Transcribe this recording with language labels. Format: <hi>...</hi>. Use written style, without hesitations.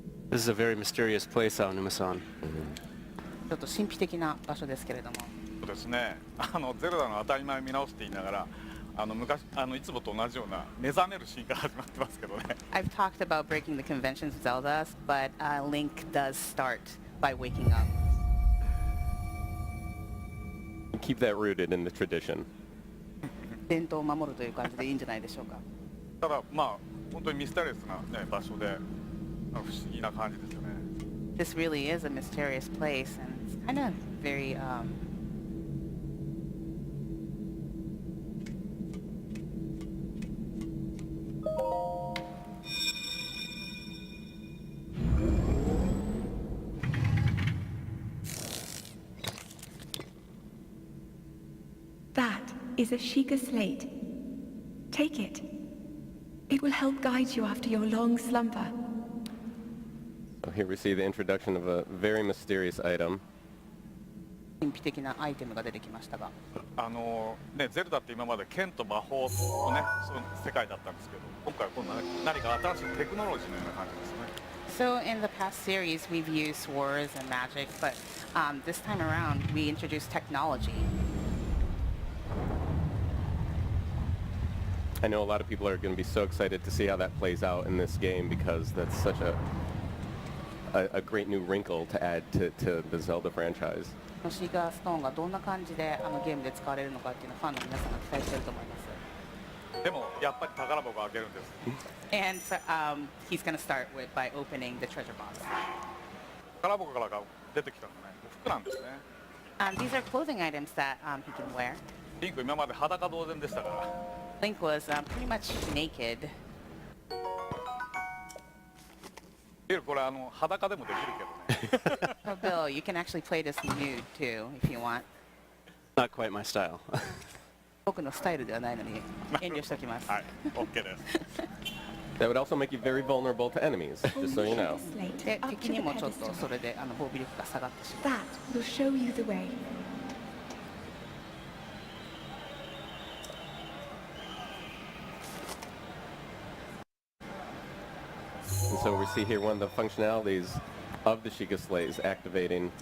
<en>This is a very mysterious place, Aonuma-san.</en> <ja>ちょっと神秘的な場所ですけれども。そうですね。ゼルダの当たり前を見直して言いながら、昔いつもと同じような目覚めるシーンから始まってますけどね。</ja> <en>I've talked about breaking the conventions of Zelda, but Link does start by waking up. Keep that rooted in the tradition.</en> <ja>伝統を守るという感じでいいんじゃないでしょうか。ただまあ本当にミステリアスな、ね、場所で不思議な感じですよね。</ja> <en>This really is a mysterious place, and it's kind of very That is a Sheikah slate. Take it. It will help guide you after your long slumber. So here we see the introduction of a very mysterious item.</en> <ja>神秘的なアイテムが出てきましたが。ね、ゼルダって今まで剣と魔法のね、そういう世界だったんですけど、今回は今度は何か新しいテクノロジーのような感じですね。</ja> <en>So in the past series, we've used swords and magic, but this time around, we introduced technology. I know a lot of people are going to be so excited to see how that plays out in this game because that's such a great new wrinkle to add to the Zelda franchise.</en> <ja>シーガーストーンがどんな感じでゲームで使われるのかっていうのをファンの皆さんが期待していると思います。でもやっぱり宝箱を開けるんです。</ja> <en>And so, he's going to start by opening the treasure box.</en> <ja>宝箱から出てきたのね、服なんですね。</ja> <en>These are clothing items that he can wear.</en> <ja>リンク今まで裸同然でしたから。</ja> <en>Link was pretty much naked.</en> <ja>これ裸でもできるけどね。</ja> <en>So Bill, you can actually play this nude too if you want. Not quite my style.</en> <ja>僕のスタイルではないのに遠慮しておきます。はい、OK です。</ja> <en>That would also make you very vulnerable to enemies, just so you know.</en> <ja>で、敵にもちょっとそれで防備力が下がってしまう。</ja> <en>That will show you the way. And so we see here one of the functionalities of the Sheikah Slate is activating</en>